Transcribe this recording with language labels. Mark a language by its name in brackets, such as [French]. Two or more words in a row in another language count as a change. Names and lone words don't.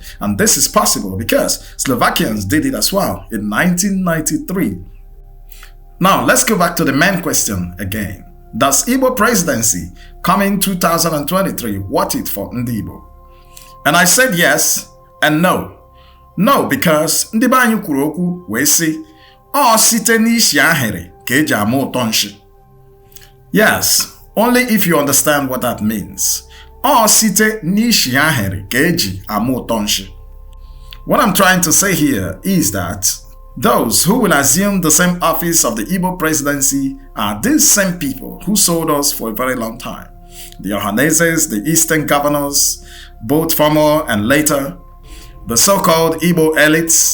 [English] And this is possible because Slovakians did it as well in 1993. Now, let's go back to the main question again. Does Igbo Presidency coming 2023 worth it for Ndi Igbo? And I said yes and no. No, because [Igbo] Ndi Banyu kwuru okwu wee sị, ọ site n'ishi ahịrị ka eji ama ụtọ nshi. [English] Yes, only if you understand what that means. [Igbo] Ọ site n'ishi ahịrị ka eji ama ụtọ nshi. [English] What I'm trying to say here is that those who will assume the same office of the Igbo Presidency are these same people who sold us for a very long time. The Ohaneses, the Eastern governors, both former and later, the so-called Igbo elites.